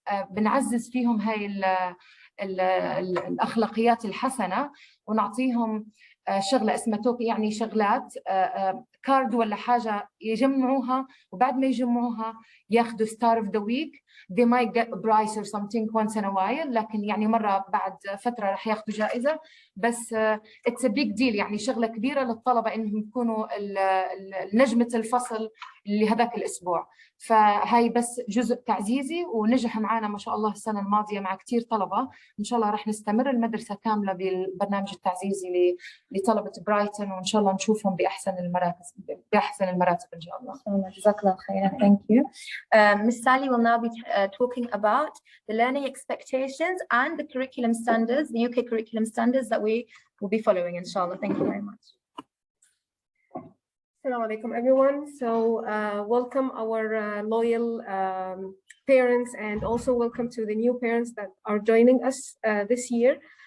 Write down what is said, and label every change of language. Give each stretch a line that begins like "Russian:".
Arabic: بنعزز فيهم هاي الأخلاقيات الحسنة ونعطيهم شغلة اسمها توك، يعني شغلات كارد ولا حاجة يجمعوها، وبعد ما يجمعوها ياخذوا ستار اوف ذا ويك.
English: they might get a prize or something once in a while،
Arabic: لكن يعني مرة بعد فترة راح ياخذوا جائزة. بس
English: it's a big deal،
Arabic: يعني شغلة كبيرة للطلبة إنهم يكونوا نجمة الفصل لهذاك الأسبوع. فهاي بس جزء تعزيزي ونجح معنا ما شاء الله السنة الماضية مع كتير طلبة. إن شاء الله راح نستمر المدرسة كاملة بالبرنامج التعزيزي لطلبة برايتون، وإن شاء الله نشوفهم بأحسن المراتب إن شاء الله. جزاك الله خير.
English: Thank you. Miss Sally will now be talking about the learning expectations and the curriculum standards, the UK curriculum standards that we will be following, inshallah. Thank you very much. Assalamu alaikum, everyone. So welcome our loyal parents, and also welcome to the new parents that are joining us this year.